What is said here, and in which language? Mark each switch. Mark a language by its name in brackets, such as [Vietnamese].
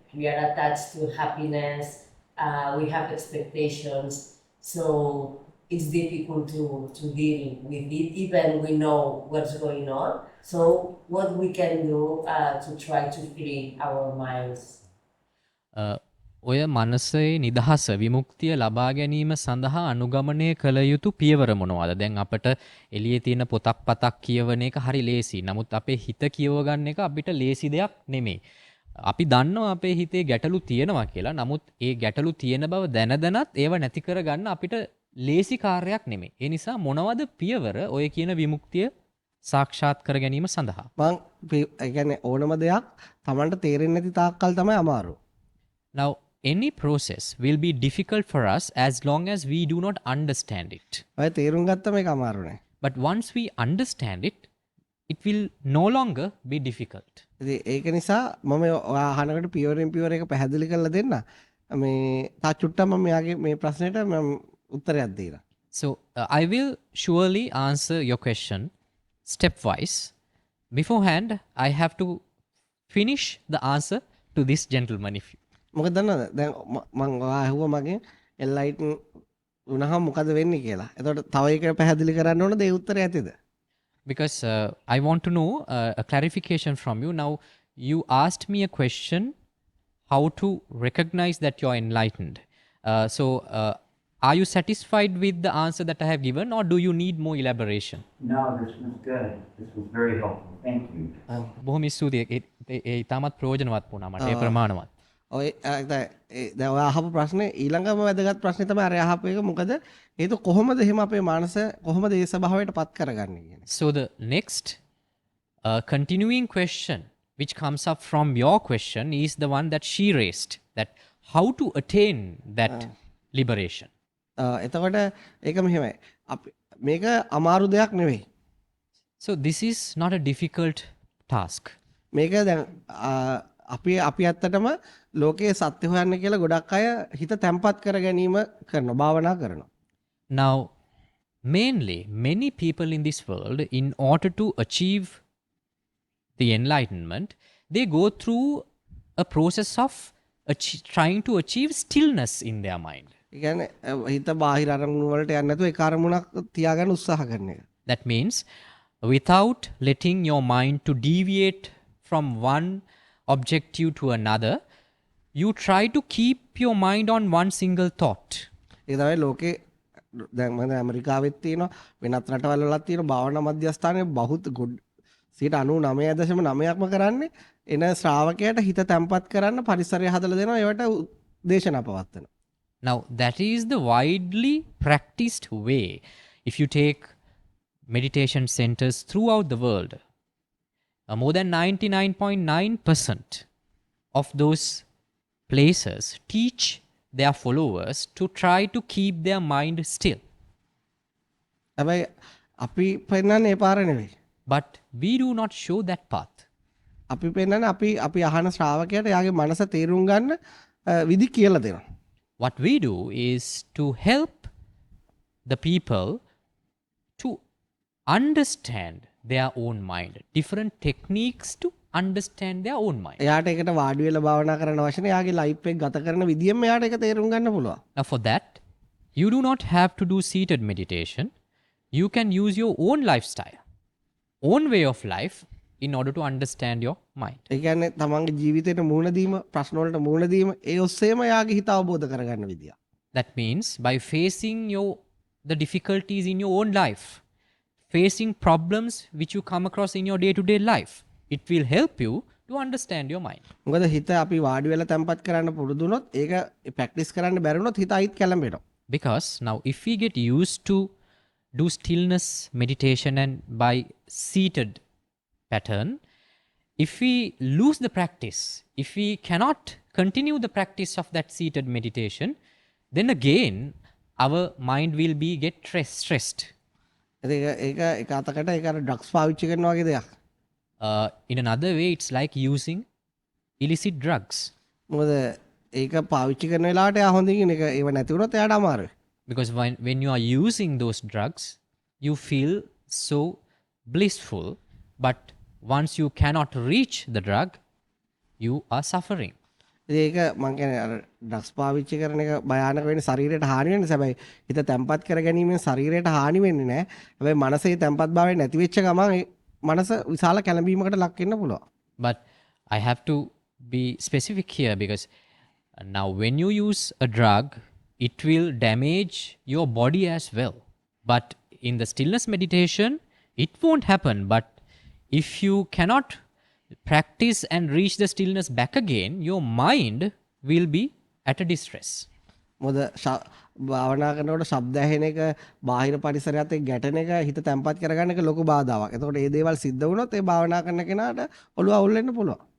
[English] We are attached to happiness, we have expectations, so it's difficult to deal with it, even we know what's going on. So what we can do to try to free our minds? [Sinhala] ඔය මනසේ නිදහස විමුක්තිය ලබා ගැනීම සඳහා අනුගමනය කළ යුතු පියවර මොනවද? දැන් අපට එළියේ තියෙන පොතක් පතක් කියවන එක හරි ලේසි. නමුත් අපේ හිත කියව ගන්න එක අපිට ලේසි දෙයක් නෙමෙයි. අපි දන්නවා අපේ හිතේ ගැටලු තියෙනවා කියලා. නමුත් ඒ ගැටලු තියෙන බව දැන දැනත් ඒව නැති කර ගන්න අපිට ලේසි කාර්යයක් නෙමෙයි. ඒ නිසා මොනවද පියවර ඔය කියන විමුක්තිය සාක්ෂාත් කර ගැනීම සඳහා? මං ඒ කියන්නේ ඕනම දෙයක් Tamanට තේරෙන්නේ නැති තාක්කල් තමයි අමාරු. [English] Now, any process will be difficult for us as long as we do not understand it. [Sinhala] ඔය තේරුම් ගත්තම ඒක අමාරු නෑ. [English] But once we understand it, it will no longer be difficult. [Sinhala] ඉතින් ඒක නිසා මම ඔයා අහනකට පියවරෙන් පියවර එක පැහැදිලි කරලා දෙන්න. මේ තා චුට්ටක් මම මෙයාගේ මේ ප්‍රශ්නෙට මම උත්තරයක් දෙනවා. [English] So, I will surely answer your question stepwise. Beforehand, I have to finish the answer to this gentleman. If you... [Sinhala] මොකද දන්නවද? දැන් මම ඔයා අහුවා මගෙන් එන්ලයිටන් වුණාම මොකද වෙන්නේ කියලා. එතකොට තව එක පැහැදිලි කරන්න ඕනද ඒ උත්තරය ඇතිද? [English] Because I want to know a clarification from you. Now, you asked me a question how to recognize that you're enlightened. So, are you satisfied with the answer that I have given, or do you need more elaboration? No, this was good. This was very helpful. Thank you. [Sinhala] බොහොම ස්තුතියි. ඒ ඉතාමත් ප්‍රයෝජනවත් වුණා මට. ඒ ප්‍රමාණවත්. ඔය දැන් ඔයා අහපු ප්‍රශ්නේ ඊළඟම වැදගත් ප්‍රශ්නේ තමයි අර අහපු එක. මොකද ඒක කොහොමද එහෙම අපේ මානස කොහොමද ඒ ස්වභාවයට පත් කරගන්නේ කියන. [English] So the next continuing question which comes up from your question is the one that she raised, that how to attain that liberation. [Sinhala] එතකොට ඒක මෙහෙමයි. අපි මේක අමාරු දෙයක් නෙවෙයි. [English] So this is not a difficult task. [Sinhala] මේක දැන් අපි ඇත්තටම ලෝකයේ සත්‍ය හොයන්න කියලා ගොඩක් අය හිත තැම්පත් කර ගැනීම කරනවා, භාවනා කරනවා. [English] Now, mainly, many people in this world, in order to achieve the enlightenment, they go through a process of trying to achieve stillness in their mind. [Sinhala] ඒ කියන්නේ හිත බාහිර අරමුණු වලට යන්නේ නැතුව ඒක අරමුණක් තියාගන්න උත්සාහ කරන එක. [English] That means, without letting your mind to deviate from one objective to another, you try to keep your mind on one single thought. [Sinhala] ඒ තමයි ලෝකේ දැන් මම ඇමරිකාවෙත් තියෙනවා, වෙනත් රටවල් වලත් තියෙනවා භාවනා මධ්‍යස්ථානයේ බහුත් 99.9%ක්ම කරන්නේ එන ශ්‍රාවකයාට හිත තැම්පත් කරන්න පරිසරය හදලා දෙනවා, ඒවට දේශනා පවත්වනවා. [English] Now, that is the widely practiced way. If you take meditation centers throughout the world, more than 99.9% of those places teach their followers to try to keep their mind still. [Sinhala] හැබැයි අපි පෙන්නන්නේ ඒ පාර නෙවෙයි. [English] But we do not show that path. [Sinhala] අපි පෙන්නන්නේ අපි අහන ශ්‍රාවකයාට යාගේ මනස තේරුම් ගන්න විදි කියලා දෙනවා. [English] What we do is to help the people to understand their own mind. Different techniques to understand their own mind. [Sinhala] එයාට ඒකට වාඩි වෙලා භාවනා කරන්න අවශ්‍ය නැහැ. යාගේ ලයිෆ් එක ගත කරන විදියෙන්ම එයාට ඒක තේරුම් ගන්න පුළුවන්. [English] Now, for that, you do not have to do seated meditation. You can use your own lifestyle, own way of life, in order to understand your mind. [Sinhala] ඒ කියන්නේ තමන්ගේ ජීවිතේට මුහුණ දීම, ප්‍රශ්න වලට මුහුණ දීම, ඒ ඔස්සේම යාගේ හිත අවබෝධ කරගන්න විදිය. [English] That means by facing the difficulties in your own life, facing problems which you come across in your day to day life. It will help you to understand your mind. [Sinhala] මොකද හිත අපි වාඩි වෙලා තැම්පත් කරන්න පුරුදු වුණොත් ඒක ප්‍රැක්ටිස් කරන්න බැරි වුණොත් හිත අයිත් කැළඹෙනවා. [English] Because now, if we get used to do stillness meditation and by seated pattern, if we lose the practice, if we cannot continue the practice of that seated meditation, then again our mind will be get stressed. [Sinhala] ඒක එක අතකට ඒක අර drugs පාවිච්චි කරනවා වගේ දෙයක්. [English] In another way, it's like using illicit drugs. [Sinhala] මොකද ඒක පාවිච්චි කරන වෙලාවට එයා හොඳින් ඒක ඒව නැති වුණොත් එයාට අමාරුයි. [English] Because when you are using those drugs, you feel so blissful, but once you cannot reach the drug, you are suffering. [Sinhala] ඒක මං කියන්නේ අර ඩ්‍රග්ස් පාවිච්චි කරන එක භයානක වෙන්නේ ශරීරයට හානි වෙන්නේ. හැබැයි හිත තැම්පත් කර ගැනීමෙන් ශරීරයට හානි වෙන්නේ නැහැ. හැබැයි මනසේ තැම්පත් භාවය නැති වෙච්ච ගමන් ඒ මනස විශාල කැළඹීමකට ලක් වෙන්න පුළුවන්. [English] But I have to be specific here because now when you use a drug, it will damage your body as well. But in the stillness meditation, it won't happen. But if you cannot practice and reach the stillness back again, your mind will be at a distress. [Sinhala] මොකද භාවනා කරනකොට ශබ්ද ඇහෙන එක බාහිර පරිසරයත් එක්ක ගැටෙන එක හිත තැම්පත් කරගන්න එක ලොකු බාධාවක්. එතකොට මේ දේවල් සිද්ධ වුණොත් ඒ භාවනා කරන කෙනාට ඔළුව අවුල් වෙන්න පුළුවන්.